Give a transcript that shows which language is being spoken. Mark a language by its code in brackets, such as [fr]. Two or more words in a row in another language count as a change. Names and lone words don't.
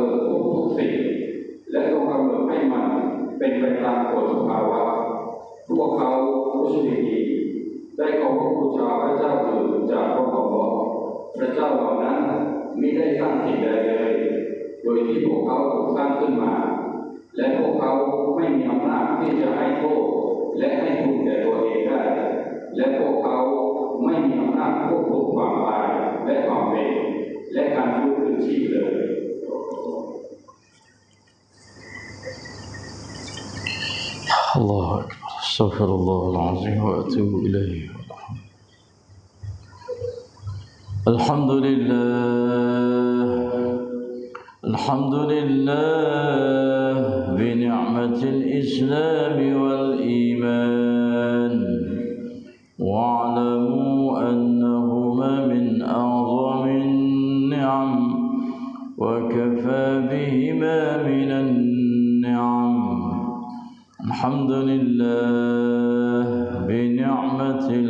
[th] ฐทุกสิ่งและทรงกำหนดให้มันเป็นไปตามกฎสภาวะพวกเขามุชริกีนได้เคารพบูชาพระเจ้าอื่นจากพระองค์พระเจ้าเหล่านั้นมิได้สร้างสิ่งใดเลยโดยที่พวกเขาถูกสร้างขึ้นมาและพวกเขาไม่มีอำนาจที่จะให้โทษและให้คุณแก่ตัวเองได้และพวกเขาไม่มีอำนาจควบคุมความตายและความเป็นและการฟื้นคืนชีพเลย [ar] الله أكبر استغفر الله العظيم وأتوب إليه الحمد لله بنعمة الإسلام والإيمان واعلموا أنهما من أعظم النعم وكفى بهما من النعم الحمد لله بنعمة